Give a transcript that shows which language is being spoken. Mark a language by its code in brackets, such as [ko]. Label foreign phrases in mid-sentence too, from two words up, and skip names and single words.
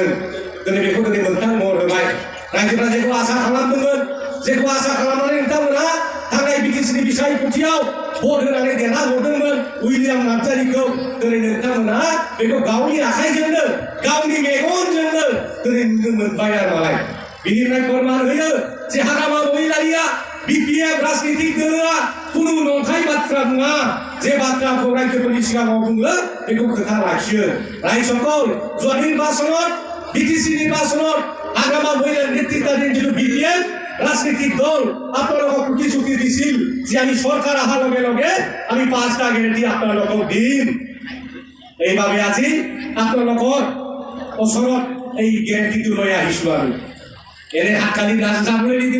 [brx] दिनै बेखौ दिनै मोनथाम महर होबाय। रायजोफ्रा जेखौ आसा खालामदोंमोन जेखौ आसा खालामनानै नोंथांमोनहा थांनाय बिटिसिनि बिसायख'थियाव भट होनानै देरहाहरदोंमोन उइलियाम नार्जारिखौ दिनै नोंथांमोनहा बेखौ गावनि आखाइजोंनो गावनि मेगनजोंनो दिनै नुनो मोनबाय आरो मालाय बिनिफ्राय फोरमान होयो जे हाग्रामा महिलारिया बिपिएफ राजनीतिक दोलोआ कुनु नंखाय बाथ्रा नङा जे बाथ्राखौ रायजोफोरनि सिगाङाव बुङो बेखौ खोथा लाखियो। [as] रायजोखौ যোৱা নিৰ্বাচনত বিটিসি নিৰ্বাচনত হাগ্ৰামা মহিলাৰ নেতৃত্বাধীন যিটো বিপিএফ ৰাজনীতিক দল আপোনালোকক প্ৰতিশ্ৰুতি দিছিল যে আমি চৰকাৰ অহাৰ লগে লগে আমি 5টা গেৰেণ্টি আপোনালোকক দিম। এইভাবে আজি আপোনালোকৰ ওচৰত এই গেৰেণ্টিটো লৈ আহিছোঁ আমি এনে হাতকালি যাবলৈ নিদিম।